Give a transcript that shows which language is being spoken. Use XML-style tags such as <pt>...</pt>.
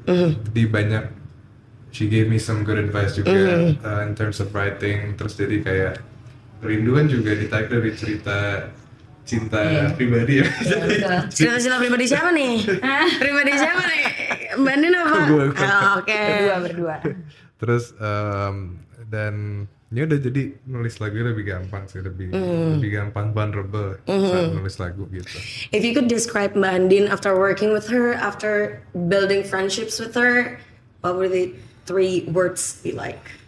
<id>Jadi banyak,</id> <en>she gave me some good advice</en> <id>juga</id> <en>in terms of writing.</en> <id>Terus jadi kayak Rindu kan juga ditarik dari cerita cinta pribadi ya. Cerita pribadi siapa nih? Pribadi siapa nih? Mbak Andin apa? Gue. Oke. Berdua. Terus dan ya udah, jadi nulis lagu lebih gampang sih, lebih gampang, vulnerable saat nulis lagu gitu.</id> <en>If you could describe Mbak Andin after working with her, after building friendships with her, what would the 3 words be like?</en>